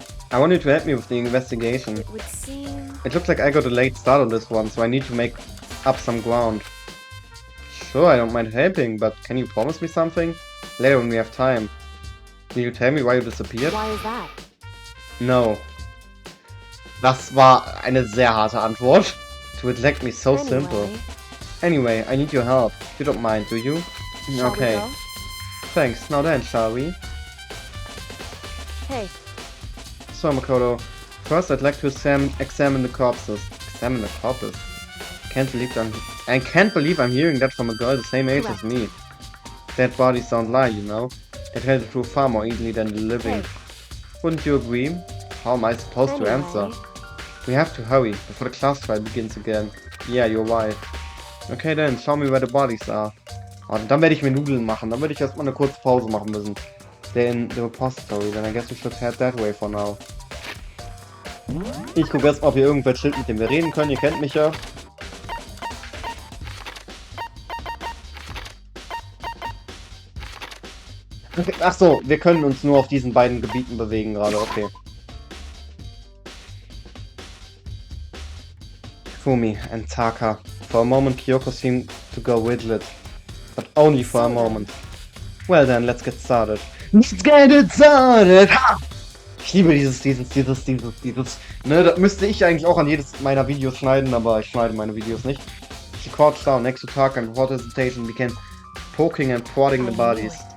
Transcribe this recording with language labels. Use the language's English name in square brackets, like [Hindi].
[English] I want you to help me with the investigation. It would seem... It looks like I got a late start on this one, so I need to make up some ground. Sure, I don't mind helping, but can you promise me something? Later when we have time. Can you tell me why you disappeared? Why is that? No. [German] Das war eine sehr harte Antwort. [English] To elect me so simple. Anyway, I need your help. You don't mind, do you? Shall Okay. we go? Thanks. Now then, shall we? Hey, So, Makoto, first I'd like to examine the corpses. Examine the corpses? I can't believe I'm hearing that from a girl the same age as me. Dead bodies don't lie, you know. They tell the truth far more easily than the living. Hey. Wouldn't you agree? How am I supposed to answer? We have to hurry before the class trial begins again. Yeah, you're right. Okay then, show me where the bodies are. [German] Und dann werde ich mir Nudeln machen. Dann werde ich erstmal eine kurze Pause machen müssen. [English] In the repository, then I guess we should head that way for now. [German] Ich gucke erstmal, ob hier irgendwer chillt, mit dem wir reden können. Ihr kennt mich ja. Okay. Ach so, wir können uns nur auf diesen beiden Gebieten bewegen gerade. [English] Okay. Fumi and Taka. For a moment, Kyoko seemed to go with it, but only for a moment. Well then, let's get started. Let's get it started! Ha! [German] Ich liebe dieses. Ne, das müsste ich eigentlich auch an jedes meiner Videos schneiden, aber ich schneide meine Videos nicht. [English] She crouched down next to Taka and without hesitation began poking and prodding the bodies.